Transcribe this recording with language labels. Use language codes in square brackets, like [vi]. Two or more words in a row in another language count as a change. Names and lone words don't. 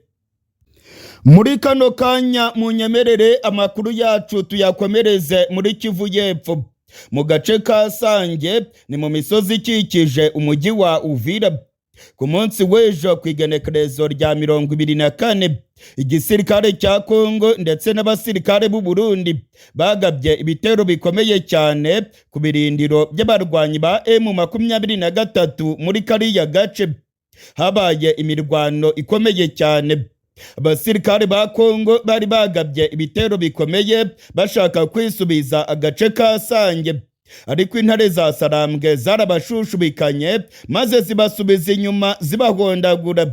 [rw] Muri kano kanya munyemerere amakuru yacu tuyakomereze muri Kivu y'Epfo, mu gace ka Sange, ni mu misozi ikikije umujyi wa Uvira. Ku munsi w'ejo ku igenekerezo rya 24, igisirikare cya Kongo ndetse n'abasirikare b'u Burundi bagabye ibitero bikomeye cyane ku birindiro by'abarwanyi ba M23 muri kariya gace. Habaye imirwano ikomeye cyane. Abasirikare ba Kongo bari bagabye ibitero bikomeye bashaka kwisubiza agace ka Sange, ariko intare za Sarambwe zarabashushubikanye maze zibasubiza inyuma zibahondagura.